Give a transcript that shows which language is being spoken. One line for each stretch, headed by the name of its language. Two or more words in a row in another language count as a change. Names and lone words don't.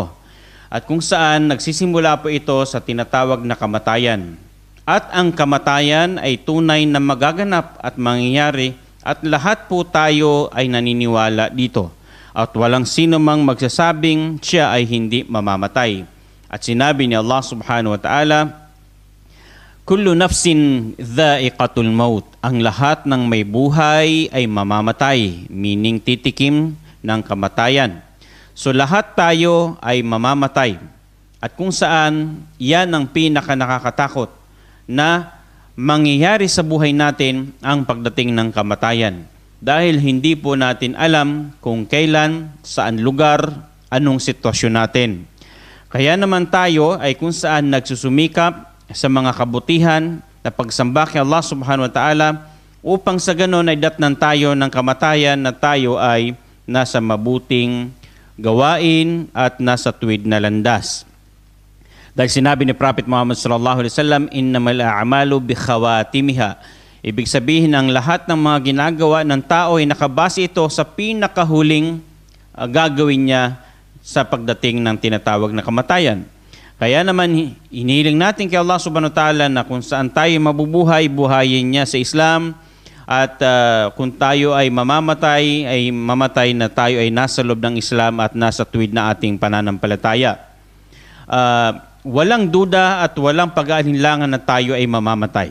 Filipino: At kung saan nagsisimula po ito sa tinatawag na kamatayan. At ang kamatayan ay tunay na magaganap at mangyayari at lahat po tayo ay naniniwala dito. At walang sino mang magsasabing siya ay hindi mamamatay. At sinabi ni Allah
Arabic: سبحانه وتعالى كل نفس ذائقة الموت.
Filipino: Ang lahat ng may buhay ay mamamatay, meaning titikim ng kamatayan. So lahat tayo ay mamamatay. At kung saan, yan ang pinaka nakakatakot na mangyayari sa buhay natin ang pagdating ng kamatayan. Dahil hindi po natin alam kung kailan, saan lugar, anong sitwasyon natin. Kaya naman tayo ay kung saan nagsusumikap sa mga kabutihan na pagsamba kay Allah
Arabic: سبحانه وتعالى
Filipino: upang sa ganon ay datnan tayo ng kamatayan na tayo ay nasa mabuting gawain at nasa tuwid na landas. Dahil sinabi ni Prophet Muhammad
Arabic: صلى الله عليه وسلم إنما الأعمال بخواتيمها.
Filipino: Ibig sabihin ang lahat ng mga ginagawa ng tao ay nakabase ito sa pinakahuling gagawin niya sa pagdating ng tinatawag na kamatayan. Kaya naman inihiling natin kay Allah
Arabic: سبحانه وتعالى
Filipino: na kung saan tayo mabubuhay, buhayin niya sa Islam. At kung tayo ay mamamatay, ay mamatay na tayo ay nasa loob ng Islam at nasa tuwid na ating pananampalataya. Walang duda at walang pag-aalinlangan na tayo ay mamamatay.